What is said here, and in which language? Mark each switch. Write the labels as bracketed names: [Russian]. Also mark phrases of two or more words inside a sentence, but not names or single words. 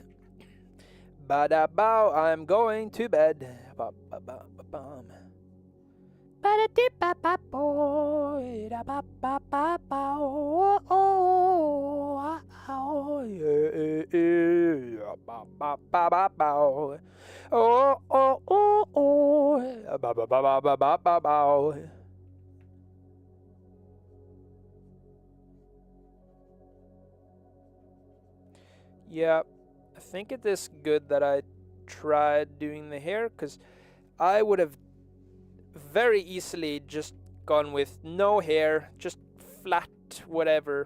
[English] Bada bow, I'm going to bed. Ba ba ba ba bum. Bada dip ba ba boy. Da ba ba ba ba oh oh oh yeah ba ba ba ba ba oh oh oh oh ba ba ba ba ba ba ba. Yeah, I think it is good that I tried doing the hair, because I would have very easily just gone with no hair, just flat whatever.